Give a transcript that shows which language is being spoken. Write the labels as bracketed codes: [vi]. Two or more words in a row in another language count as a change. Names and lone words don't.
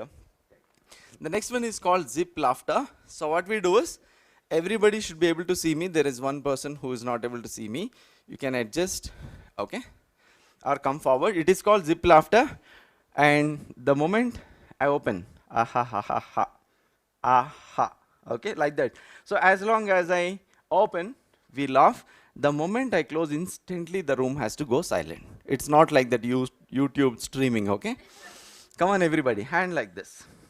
[en] The next one is called zip laughter. So what we do is, everybody should be able to see me. There is one person who is not able to see me. You can adjust, okay, or come forward. It is called zip laughter. And the moment I open, aha, ha, ha, ha, aha, okay, like that. So as long as I open, we laugh. The moment I close, instantly the room has to go silent. It's not like that YouTube streaming, okay? Come on everybody, hand like this.